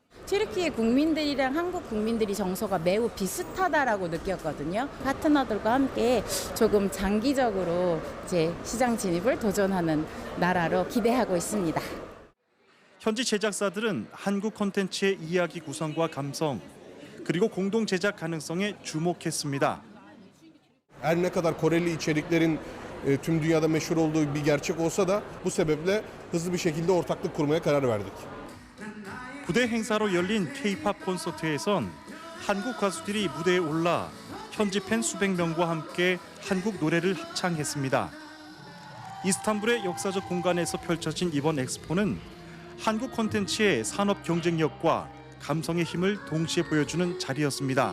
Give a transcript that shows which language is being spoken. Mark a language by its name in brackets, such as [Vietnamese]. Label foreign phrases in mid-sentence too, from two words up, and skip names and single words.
[Korean] 튀르키예 국민들이랑 한국 국민들이 정서가 매우 비슷하다라고 느꼈거든요. 파트너들과 함께 조금 장기적으로 이제 시장 진입을 도전하는 나라로 기대하고 있습니다. 현지 제작사들은 한국 콘텐츠의 이야기 구성과 감성, 그리고 공동 제작 가능성에 주목했습니다. [Turkish] Her ne kadar Koreli içeriklerin tüm dünyada meşhur olduğu bir gerçek olsa da bu sebeple hızlı bir şekilde ortaklık kurmaya karar verdik. [Korean] 부대 행사로 열린 K-팝 콘서트에선 한국 가수들이 무대에 올라 현지 팬 수백 명과 함께 한국 노래를 합창했습니다. 이스탄불의 역사적 공간에서 펼쳐진 이번 엑스포는 한국 콘텐츠의 산업 경쟁력과 감성의 힘을 동시에 보여주는 자리였습니다.